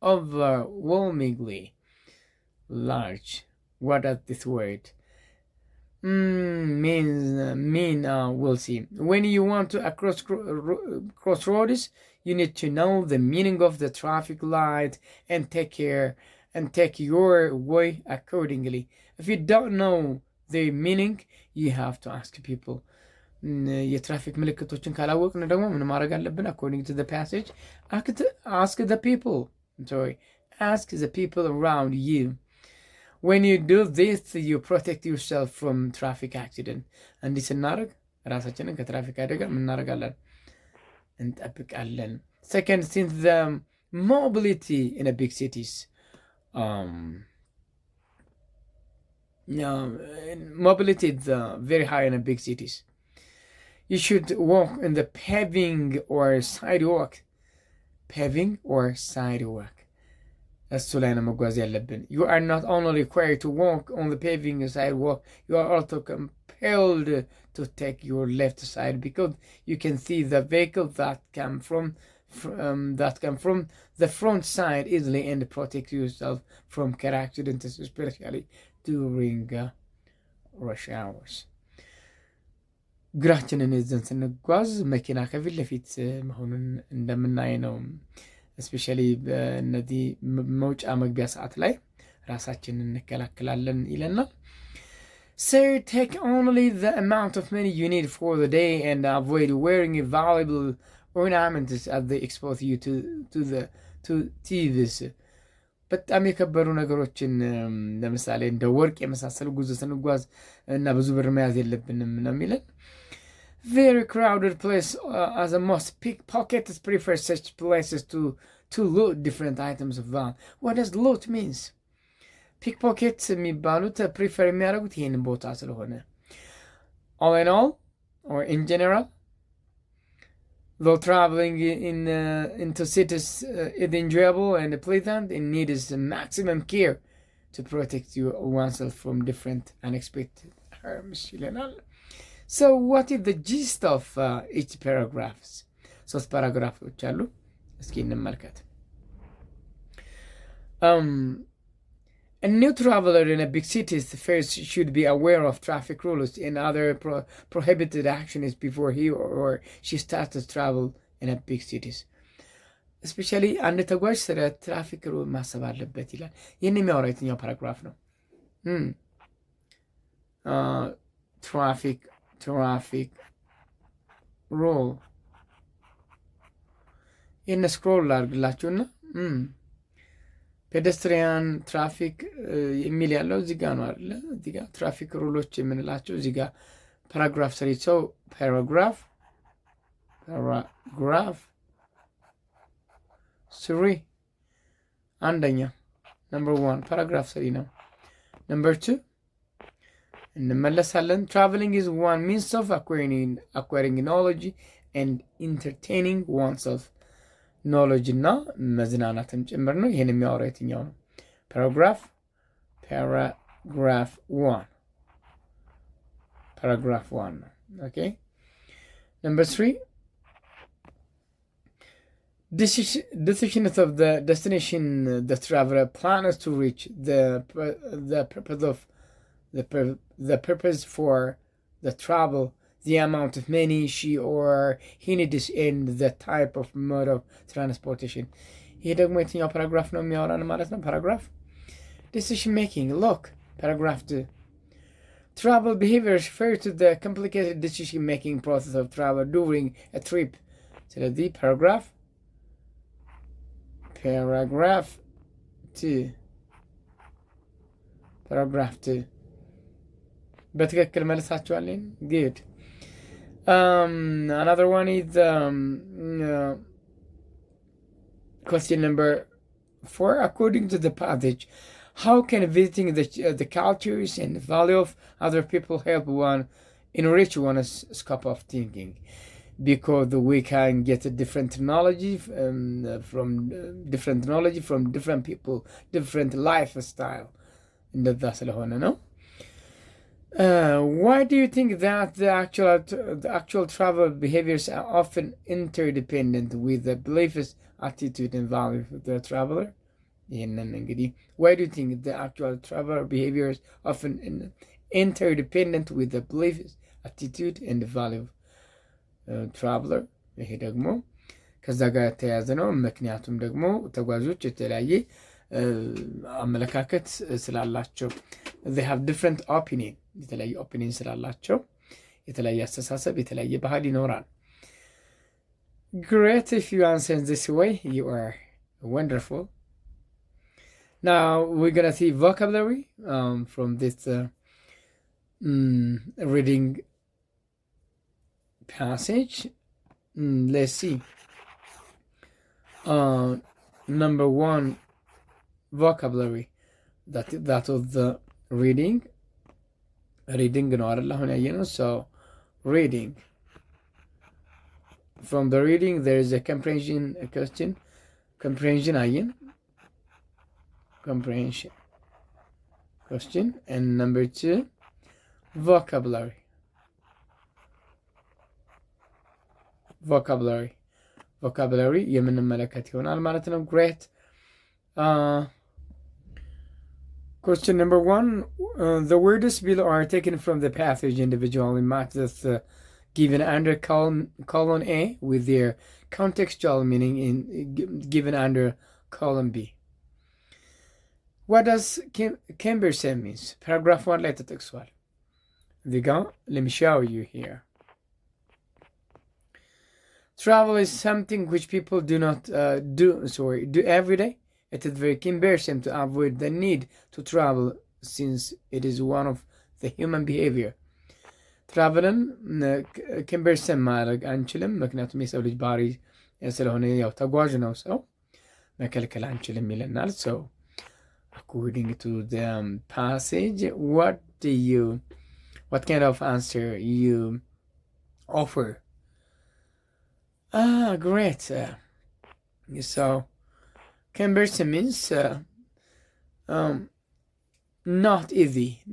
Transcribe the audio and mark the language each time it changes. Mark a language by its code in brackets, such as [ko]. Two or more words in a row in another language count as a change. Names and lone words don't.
[en] What is this word? We'll see. When you want to cross roads, you need to know the meaning of the traffic light and take your way accordingly. If you don't know the meaning, you have to ask people. [am] የትራፊክ ምልክቶችን ካላወቅን ደግሞ ምን ማድረግ አለብን? [en] According to the passage, ask the people around you. When you do this, you protect yourself from traffic accident. [am] እንዲህ ስናደርግ ራሳችንን ከትራፊክ አደጋ እናደርጋለን፣ እንጠብቃለን። [en] Second, since the mobility in a big cities mobility is very high in the big cities. You should walk in the paving or sidewalk. Paving or sidewalk. [am] እሱ ላይ ነው መጓዝ ያለብን. [en] You are not only required to walk on the paving sidewalk, you are also compelled to take your left side because you can see the vehicle that come from the front side easily and protect yourself from car accidents, especially during rush hours. [am] ግራችንን ይዘን ስንጓዝ መኪና ከፊት ለፊት መሆኑን እንደምናይ ነው። እስፔሻሊ በእነዚህ መውጫ መግቢያ ሰዓት ላይ ራሳችንን እንከላከላለን ይለናል። [en] So take only the amount of money you need for the day and avoid wearing valuable ornaments as they expose you to thieves. [am] በጣም የከበሩ ነገሮችን ለምሳሌ እንደ ወርቅ የመሳሰሉ ጉዞ ስንጓዝ እና ብዙ ብር መያዝ የለብንም ነው የሚለን። [en] Very crowded place as a most pickpockets prefer such places to loot different items of value. What does loot means? Pickpockets የሚባሉት prefer [am] የሚያደርጉት ይህንን ቦታ ስለሆነ [en] all in all or in general, though traveling into cities is enjoyable and pleasant, it needs maximum care to protect oneself from different unexpected harms ይለናል። So what is the gist of each paragraphs? [am] ሶስት ፓራግራፎች አሉ። እስኪ እንመልከት። [en] A new traveler in a big city first should be aware of traffic rules and other prohibited actions before he or she starts to travel in a big cities. [am] Especially አንድ ተጓዥ ስለ [en] traffic rule [am] ማሰብ አለበት ይላል። ይህን የሚያወራ የትኛው ፓራግራፍ ነው? [en] traffic rule. [am] ይህን ስክሮል ላድርግላችሁና [en] pedestrian traffic [am] የሚል ያለው እዚህ ጋር ነው አይደለ? እዚህ ጋር [en] traffic rules [am] የምንላቸው እዚህ ጋር ፓራግራፍ 3 ሰው ፓራግራፍ 3 አንደኛ number 1 ፓራግራፍ 3 ነው። number 2 እንመለሳለን። [en] Traveling is one means of acquiring knowledge and entertaining oneself. [am] knowledge እና መዝናናትም ጭምር ነው። ይሄን የሚያወራው የትኛው ነው? paragraph 1 ነው። okay. [en] number 3 decisions of the destination the traveler plans to reach, the purpose for the travel, the amount of money she or he needs, and the type of mode of transportation. [am] ይሄ ደግሞ የትኛው ፓራግራፍ ነው የሚያወራን ማለት ነው? [en] ፓራግራፍ decision making. Look, paragraph 2. Travel behaviors refer to the complicated decision making process of travel during a trip. [am] ስለዚህ paragraph 2 በትክክል መልሳችኋለን። good. [en] Another one is question number 4. According to the passage, how can visiting the cultures and value of other people help one enrich one's scope of thinking? Because we can get different knowledge from different people, different lifestyle. [am] እንደዛ ስለሆነ ነው። [en] Why do you think that the actual travel behaviors are often interdependent with the beliefs, attitude, and value of the traveler? Why do you think the actual travel behaviors often interdependent with the beliefs, attitude, and the value of traveler? [am] ይሄ ደግሞ ከዛ ጋር የተያያዘ ነው። ምክንያቱም ደግሞ ተጓዦች የተለያየ አመለካከት ስላላቸው [en] they have different opinion, [am] የተለያየ ኦፒኒየን ስላላቸው የተለያየ አስተሳሰብ የተለያየ ባህል ይኖራል። Great. [en] If you answer this way, you are wonderful. Now we're gonna see vocabulary from this reading passage. Let's see. Number 1 vocabulary that of the reading [am] ሪዲንግ ነው አይደል አሁን ያየነው። [en] so reading from the reading there is a comprehension question. Comprehension ayin, comprehension question. And number 2 vocabulary. vocabulary [am] የምንመለከት ይሆናል ማለት ነው። [en] great. Question number 1, the words below are taken from the passage individually marked as given under column A with their contextual meaning given under column B. What does cumbersome means? [am] Paragraph 1 ላይ ተጠቅሷል። [en] Let me show you here. Travel is something which people do not do every day. It is very cumbersome to avoid the need to travel since it is one of the human behavior. [am] ትራቨልን ክምበርሰም ማድረግ አንችልም፣ ምክንያቱም የሰው ልጅ ባህሪ ስለሆነ ያው ተጓዥ ነው ሰው መከልከል አንችልም ይለናል። [en] So according to the passage, what kind of answer you offer? Great. So cumbersome means not easy.